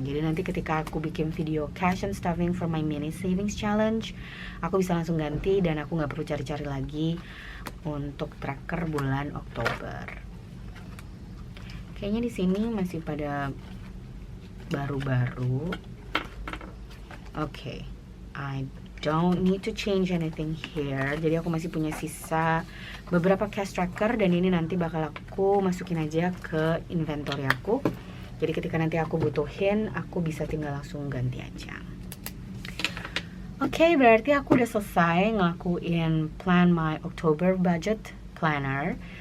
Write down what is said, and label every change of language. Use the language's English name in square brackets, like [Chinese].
[Indonesian] Jadi nanti ketika aku bikin video [English] cash and stuffing for my mini savings challenge, [Indonesian] aku bisa langsung ganti dan aku nggak perlu cari-cari lagi untuk tracker bulan Oktober. Kayaknya di sini masih pada baru-baru. [English] Oke, I don't need to change anything here. [Indonesian] Jadi aku masih punya sisa beberapa cash tracker dan ini nanti bakal aku masukin aja ke inventory aku. Jadi ketika nanti aku butuhin, aku bisa tinggal langsung ganti aja. Oke, berarti aku udah selesai ngelakuin [English] plan my October budget planner.